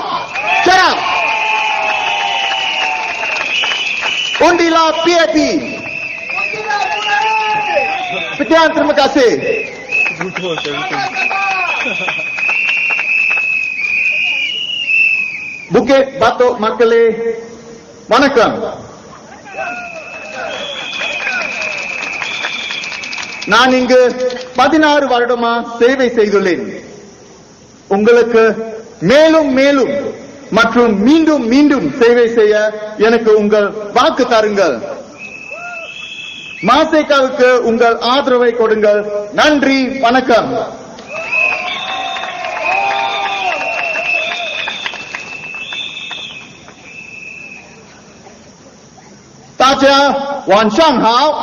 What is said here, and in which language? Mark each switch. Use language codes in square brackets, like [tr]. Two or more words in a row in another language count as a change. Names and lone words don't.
[ms] Cerah. Undilah PAP. Sekian, terima kasih. Bukit Batok Makale, [ta] வணக்கம். நான் இங்கு 16 வருடமா சேவை செய்துள்ளேன். உங்களுக்கு மேலும் மேலும் மற்றும் மீண்டும் மீண்டும் சேவை செய்ய எனக்கு உங்கள் வாக்கு தாருங்கள். மாசேகாவுக்கு உங்கள் ஆதரவை கொடுங்கள். நன்றி, வணக்கம். [zh] 大家晚上好。